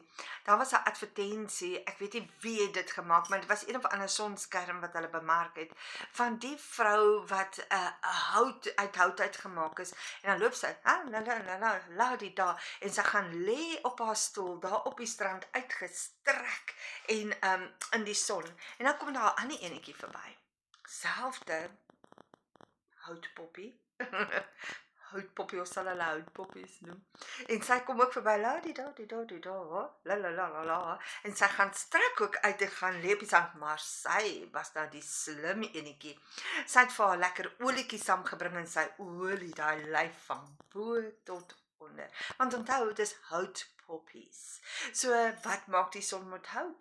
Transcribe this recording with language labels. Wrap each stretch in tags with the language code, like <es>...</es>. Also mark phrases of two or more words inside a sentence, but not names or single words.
<af>Daar was 'n advertensie, ek weet nie wie het dit gemaak, maar dit was een of ander sonskerm wat hulle bemark het, van die vrou wat hout uitgemaak is, en dan loop sy, die daar, en sy gaan lê op haar stoel, daar op die strand, uitgestrek, en in die son, en dan kom daar 'n ander enetjie verby, selfde houtpoppie, houtpoppie, ons sal hulle houtpoppies noem. En sy kom ook verby, la die da, la la la la la. En sy gaan strak ook uit en gaan lê op die sand, maar sy was nou die slim enetjie. Sy het vir haar lekker olietjies saamgebring en sy olie daai lyf van bo tot onder. Want onthou, dis houtpoppies. So wat maak die son met hout?</af>